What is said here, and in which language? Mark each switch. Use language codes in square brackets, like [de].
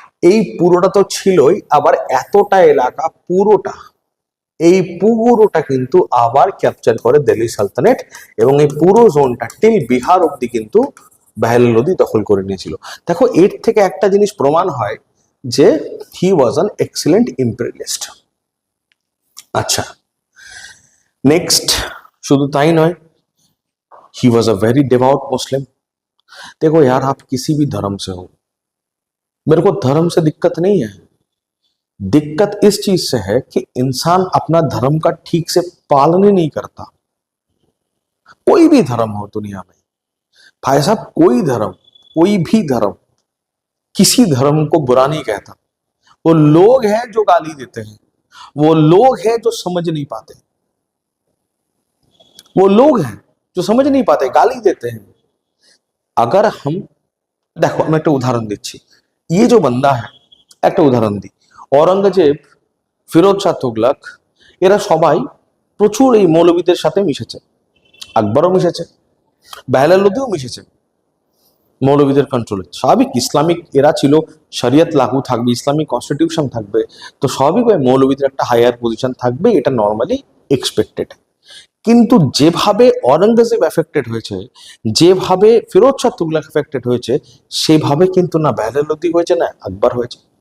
[bn] এই পুরোটা তো ছিলই, আবার এতটা এলাকা পুরোটা, এই পুরোটা কিন্তু আবার ক্যাপচার করে দিল্লি সালতানেট, এবং এই পুরো জোনটা টিল বিহার অব্দি কিন্তু বেহলাল লোদি দখল করে নিয়েছিল। দেখো এর থেকে একটা জিনিস প্রমাণ হয় যে [en] He was an excellent imperialist. আচ্ছা next, [bn] শুধু তাই নয়, [en] He was a very devout Muslim. [hi] देखो यार, आप किसी भी धर्म से हो, मेरे को धर्म से दिक्कत नहीं है। दिक्कत इस चीज से है कि इंसान अपना धर्म का ठीक से पालन ही नहीं करता। कोई भी धर्म हो दुनिया में, भाई साहब, कोई धर्म, कोई भी धर्म किसी धर्म को बुरा नहीं कहता। वो लोग हैं जो गाली देते हैं, वो लोग हैं जो समझ नहीं पाते, वो लोग हैं जो समझ नहीं पाते, गाली देते हैं। अगर हम, देखो मैं एक उदाहरण दिच्छी, ये जो बंदा है, एक उदाहरण दी, औरंगजेब, ফিরোজ শাহ তুগলক, [bn] এরা সবাই প্রচুর এই মৌলবীদের সাথে মিশেছে। আকবরও মিশেছে, বেহলাল লোদিও মিশেছে মৌলবীদের কন্ট্রোলে। স্বাভাবিক, ইসলামিক এরা ছিল, শরিয়ত লাগু থাকবে, ইসলামিক কনস্টিটিউশন থাকবে, তো স্বাভাবিকভাবে মৌলবীদের একটা হায়ার পজিশন থাকবে, এটা নর্মালি এক্সপেক্টেড। কিন্তু যেভাবে অরঙ্গজেব এফেক্টেড হয়েছে, যেভাবে ফিরোজ শাহ তুগলক এফেক্টেড হয়েছে, সেভাবে কিন্তু না বেহলাল লোদি হয়েছে না আকবর হয়েছে।